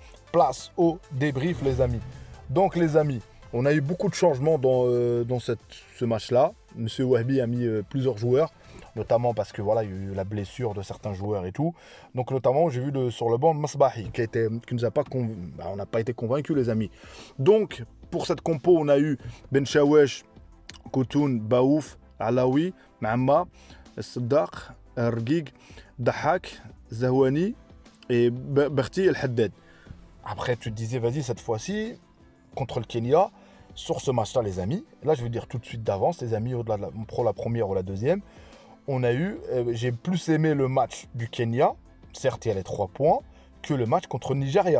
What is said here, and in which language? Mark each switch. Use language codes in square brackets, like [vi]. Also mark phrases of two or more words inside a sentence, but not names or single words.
[fr] Place au débrief, les amis. Donc, les amis, on a eu beaucoup de changements dans ce match-là. Monsieur Wahbi a mis plusieurs joueurs, notamment parce que voilà, il y a eu la blessure de certains joueurs et tout. Donc, notamment, j'ai vu sur le banc Masbahi, qui nous a pas on n'a pas été convaincus, les amis. Donc, pour cette compo, on a eu Ben Chawesh, Koutoun, Baouf, Alaoui, Mahamma, Saddaq, Rgig, Dahak, Zahouani et Berti El Haddad. Après, tu te disais, vas-y, cette fois-ci, contre le Kenya, sur ce match-là, les amis, là, je vais dire tout de suite d'avance, les amis, au-delà de la première ou la deuxième, j'ai plus aimé le match du Kenya, certes, il y a les 3 points, que le match contre le Nigeria.